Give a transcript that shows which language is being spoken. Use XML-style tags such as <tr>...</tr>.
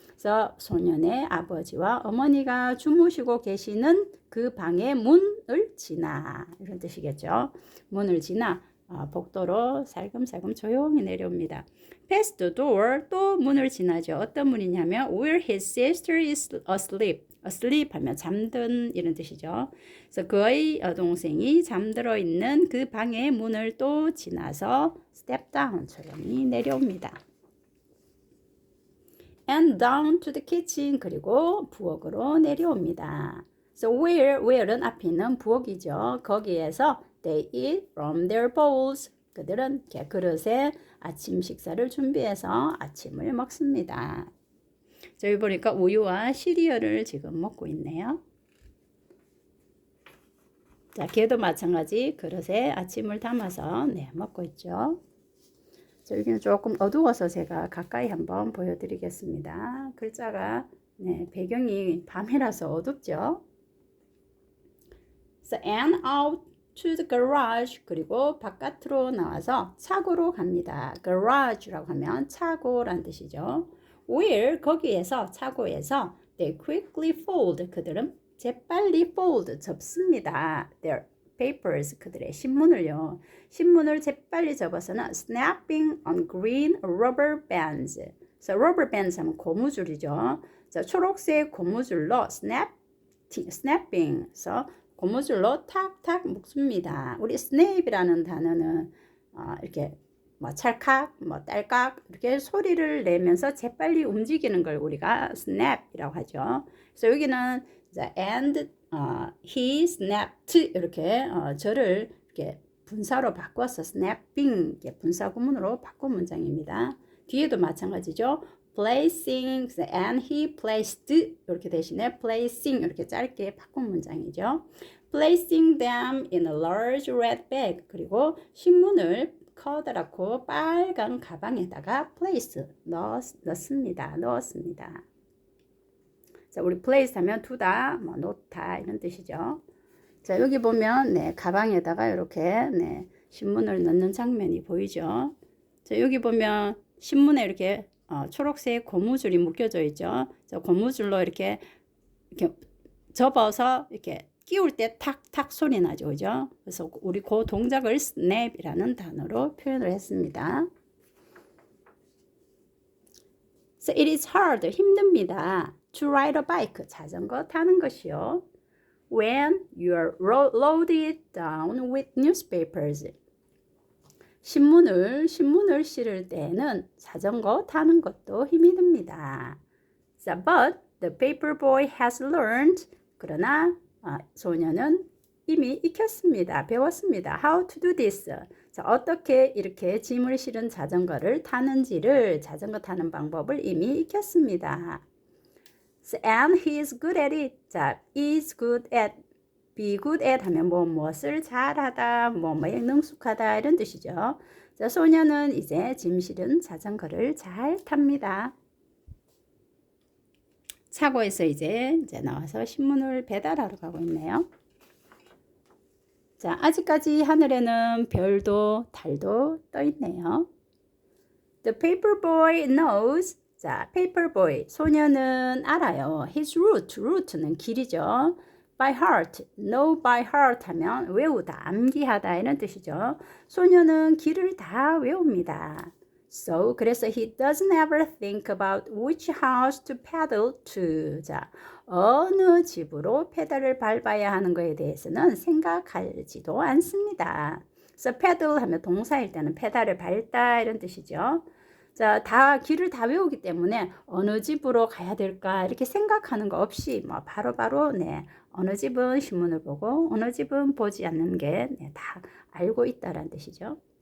<ko>그래서 소년의 아버지와 어머니가 주무시고 계시는 그 방의 문을 지나 이런 뜻이겠죠. 문을 지나 복도로 살금살금 조용히 내려옵니다.</ko> <en>Past the door</en> <ko>또 문을 지나죠. 어떤 문이냐면</ko> <en>where his sister is asleep.</en> <ko>asleep 하면 잠든 이런 뜻이죠. 그래서 그의 동생이 잠들어 있는 그 방의 문을 또 지나서 step down 조용히 내려옵니다.</ko> <en>And down to the kitchen</en> <ko>그리고 부엌으로 내려옵니다.</ko> <en>So where는</en> <ko>앞에 있는 부엌이죠. 거기에서</ko> <en>they eat from their bowls.</en> <ko>그들은 이렇게 그릇에 아침 식사를 준비해서 아침을 먹습니다. 저희 보니까 우유와 시리얼을 지금 먹고 있네요. 자, 걔도 마찬가지 그릇에 아침을 담아서 먹고 있죠. 자, 여기는 조금 어두워서 제가 가까이 한번 보여드리겠습니다. 글자가 배경이 밤이라서 어둡죠.</ko> <en>So, and out to the garage.</en> <ko>그리고 바깥으로 나와서 차고로 갑니다. garage라고 하면 차고란 뜻이죠.</ko> <en>where</en> <ko>거기에서 차고에서</ko> <en>they quickly fold.</en> <ko>그들은 재빨리 fold 접습니다.</ko> <en>their papers</en> <ko>그들의 신문을요. 신문을 재빨리 접어서는</ko> <en>snapping on green rubber bands.</en> <ko>So rubber bands 하면 고무줄이죠. 자, 초록색 고무줄로 snapping. 그래서 고무줄로 탁탁 묶습니다. 우리 snap이라는 단어는 이렇게 뭐 찰칵, 뭐 딸깍 이렇게 소리를 내면서 재빨리 움직이는 걸 우리가 snap이라고 하죠. 그래서 여기는</ko> <en>and he snapped</en> <ko>이렇게 저를 이렇게 분사로 바꿔서 snapping 이렇게 분사 구문으로 바꾼 문장입니다. 뒤에도 마찬가지죠.</ko> <en>placing and he placed</en> <ko>이렇게 대신에 placing 이렇게 짧게 바꾼 문장이죠.</ko> <en>placing them in a large red bag</en> <ko>그리고 신문을 커다랗고 빨간 가방에다가</ko> <en>place 넣습니다.</en> <ko>넣었습니다. 자, 우리 place 하면 두다, 뭐 놓다 이런 뜻이죠. 자, 여기 보면 가방에다가 이렇게 신문을 넣는 장면이 보이죠. 자, 여기 보면 신문에 이렇게 초록색 고무줄이 묶여져 있죠. 자, 고무줄로 이렇게 접어서 이렇게 끼울 때 탁탁 소리 나죠. 그죠? 그래서 우리 그 동작을 snap이라는 단어로 표현을 했습니다.</ko> <en>So it is hard,</en> <ko>힘듭니다.</ko> <en>To ride a bike,</en> <ko>자전거 타는 것이요.</ko> <en>When you are loaded down with newspapers.</en> <ko>신문을 실을 때는 자전거 타는 것도 힘이 듭니다.</ko> <en>So, but the paper boy has learned.</en> <ko>그러나 소녀는 이미 익혔습니다. 배웠습니다.</ko> <en>How to do this.</en> <ko>자, 어떻게 이렇게 짐을 실은 자전거를 타는지를 자전거 타는 방법을 이미 익혔습니다.</ko> <en>So, and he is good at it.</en> <ko>자, is good at be good at 하면 무엇을 잘하다, 뭐에 능숙하다 이런 뜻이죠. 자, 소녀는 이제 짐 실은 자전거를 잘 탑니다. 차고에서 이제 나와서 신문을 배달하러 가고 있네요. 자, 아직까지 하늘에는 별도 달도 떠 있네요.</ko> <en>The paper boy knows. 자, paper boy</en> <ko>소녀는 알아요. His route는 길이죠. By heart,</ko> <en>know by heart</en> <ko>하면 외우다, 암기하다 이런 뜻이죠. 소녀는 길을 다 외웁니다.</ko> <en>So, 그래서 he doesn't ever think about which house to pedal to.</en> <ko>자, 어느 집으로 페달을 밟아야 하는 것에 대해서는 생각하지도 않습니다. So, pedal 하면 동사일 때는 페달을 밟다 이런 뜻이죠. 자, 길을 다 외우기 때문에 어느 집으로 가야 될까 이렇게 생각하는 거 없이 뭐 바로바로 어느 집은 신문을 보고 어느 집은 보지 않는 게 다 알고 있다라는 뜻이죠.</ko>